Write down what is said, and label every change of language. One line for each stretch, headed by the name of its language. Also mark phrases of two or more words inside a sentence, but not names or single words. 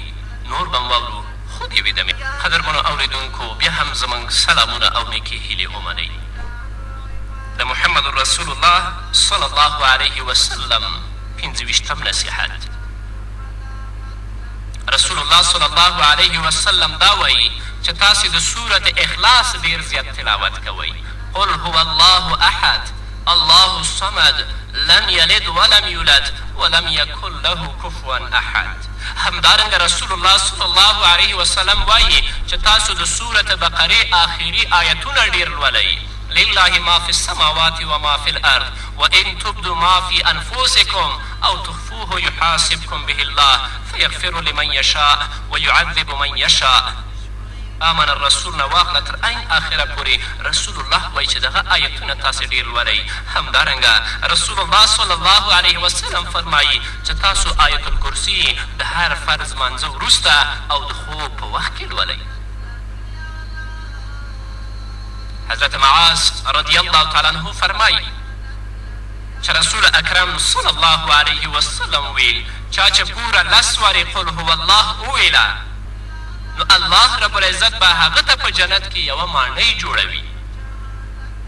Pashto: نور به م واورو خو د یوې دمې قدرمنو اورېدونکو بیا هم زموږ سلامونه او نیکې هیلې ومنئ. د محمد رسول الله
Arabic: صلی الله علیه وسلم
Pashto: 25 نصیحت. رسول الله
Arabic: صلی الله علیه وسلم
Pashto: دا وایي چې تاسې د سورت اخلاص ډېر زیات تلاوت کوئ.
Arabic: قل هو الله احد الله الصمد لم یلد ولم یولد ولم یکن له کفوا احد.
Pashto: همدارنګه رسول الله
Arabic: صلی الله علیه وسلم
Pashto: وایي چې تاسو د سورت بقرې آخري آیتونه ډېر لولئ.
Arabic: لله ما فی السماوات و ما فی الارض وان تبدوا ما فی انفسکم او تخفوه یحاسبکم به الله فیغفر لمن یشاء ویعذب من یشاء. آمن الرسول
Pashto: نه واخله تر عین آخره پورې رسول الله وایي چې دغه آیتونه تاسې ډېر لولئ. همدارنګه رسول الله
Arabic: صلی الله علیه وسلم
Pashto: فرمایي چې تاسو آیت الکرسي د هر فرض مانځه وروسته او د خوب په وخت کې لولئ. حضرت معاذ
Arabic: رضی الله تعالی عنه
Pashto: فرمایي چې رسول اکرم
Arabic: صلی الله علیه وسلم
Pashto: ویل چا چې پوره 10 وارې
Arabic: قل هو الله
Pashto: وویله نو
Arabic: الله رب العزت
Pashto: به هغه ته په جنت کې یوه ماڼۍ جوړوي.